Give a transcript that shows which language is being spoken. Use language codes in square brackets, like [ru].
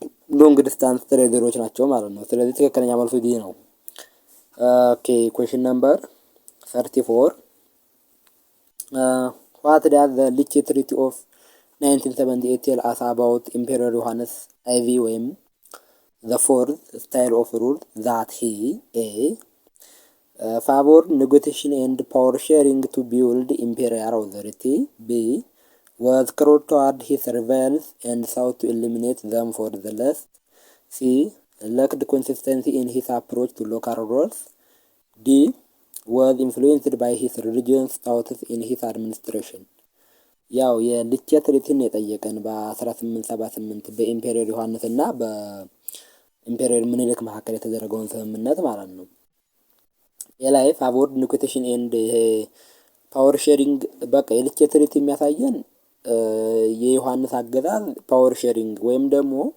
[am] ሎንግ ዲስታንስ ትሬደሮች ናቸው ማለት ነው። ስለዚህ ትክክለኛ መልሱ ዲ ነው። ኦኬ ኩዌሽን ነምበር 34 [en] what does the Licce Treaty of 1978 tell us about Emperor ዮሐንስ IV [am] ወይም [en] the fourth style of rule that he A. favored negotiation and power sharing to build imperial authority. B. was cruel toward his rivals and sought to eliminate them for the last. C. lacked consistency in his approach to local roles. D. was influenced by his religious thoughts in his administration. [am] ያው የልቼ ትሪቲን የጠየቀን በ1878 በኢምፔሪየር ዮሐንስ እና ኢምፔሪየር ምኒልክ መካከል የተደረገውን ስምምነት ማለት ነው። የላይ ፋቮርድ ኒኮቴሽን ኤንድ ይሄ ፓወር ሼሪንግ በቃ የልቼ ትሪቲ የሚያሳየን የዮሐንስ አገዛዝ ፓወር ሼሪንግ ወይም ደግሞ